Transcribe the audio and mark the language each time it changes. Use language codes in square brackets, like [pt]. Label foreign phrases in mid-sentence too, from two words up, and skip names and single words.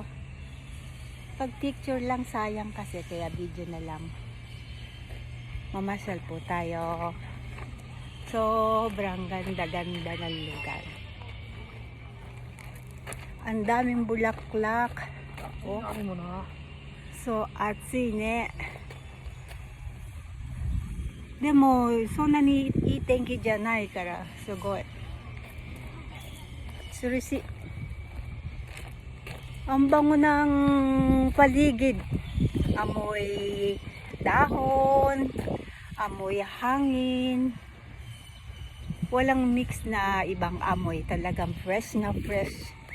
[tl] Pag picture lang sayang kasi, kaya video na lang. Mamasyal po tayo. Sobrang ganda-ganda ng lugar. Ang daming bulaklak. Oh. So, at sine. [ja] Demo, そんなにいい天気じゃないから、すごい。 [en] Seriously. [tl] Ang bango ng paligid. Amoy dahon, amoy hangin. Walang mix na ibang amoy. Talagang fresh na fresh.